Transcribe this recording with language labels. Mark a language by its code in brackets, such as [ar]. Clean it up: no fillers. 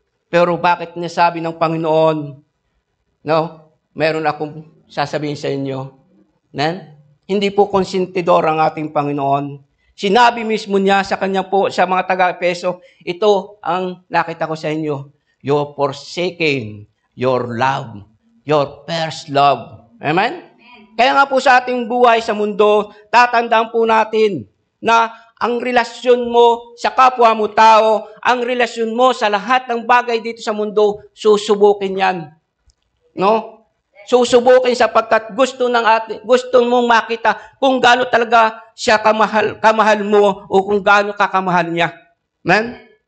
[tl] Pero bakit nasabi ng Panginoon, no? Meron akong sasabihin sa inyo. Amen? Hindi po konsentidor ang ating Panginoon. Sinabi mismo niya sa kanya po, sa mga taga-Efeso, ito ang nakita ko sa inyo. [en] You're forsaking your love, your first love. [tl] Amen? Kaya nga po sa ating buhay sa mundo, tatandaan po natin na ang relasyon mo sa kapwa mo tao, ang relasyon mo sa lahat ng bagay dito sa mundo, susubukin yan. No? Susubukin sapagkat gusto mong makita kung gaano talaga siya kamahal mo o kung gaano kakamahal niya. Amen?